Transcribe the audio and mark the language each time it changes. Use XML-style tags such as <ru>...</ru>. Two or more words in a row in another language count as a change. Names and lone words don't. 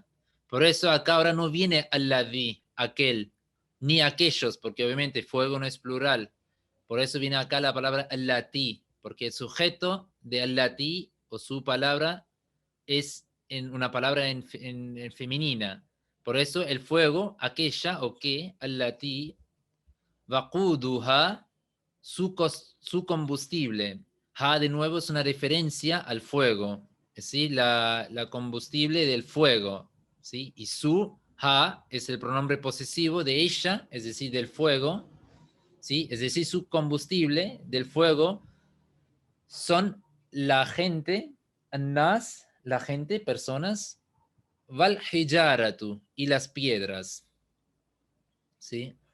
<es>Por eso acá ahora no viene alladhi, aquel, ni aquellos, porque obviamente fuego no es plural. Por eso viene acá la palabra allati, porque el sujeto de allati o su palabra es en una palabra en femenina. Por eso el fuego, aquella o que,</es> <ar>التي وقودها,</ar> <es>su combustible. Ha de nuevo es una referencia al fuego, ¿sí? La combustible del fuego, ¿sí? Y su, ha, es el pronombre posesivo de ella, es decir, del fuego, ¿sí? Es decir, su combustible del fuego son la gente, annas, la gente, personas,</es> <ar>والحجارة,</ar> <es>y las piedras, ¿sí?</es>